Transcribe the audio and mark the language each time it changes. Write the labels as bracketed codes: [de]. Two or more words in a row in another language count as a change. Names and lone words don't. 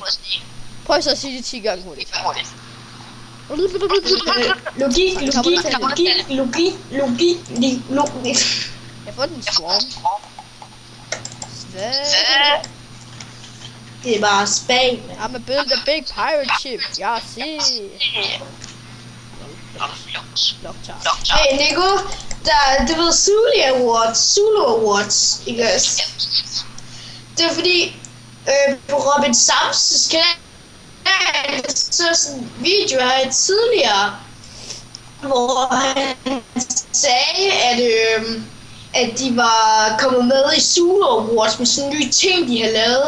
[da] Prøv så at sige det 10 gange hurtigt. Logik. Jeg får den swarm. Det er bare spag. [en] I'm a build a big pirate ship. [da] Jeg see. Hey Nico, du ved Zulu Awards, ikke også? Det er fordi, på Robin Sams kanal, så sådan en video her tidligere, hvor han sagde, at de var kommet med i Zulu Awards med sådan nye ting, de har lavet.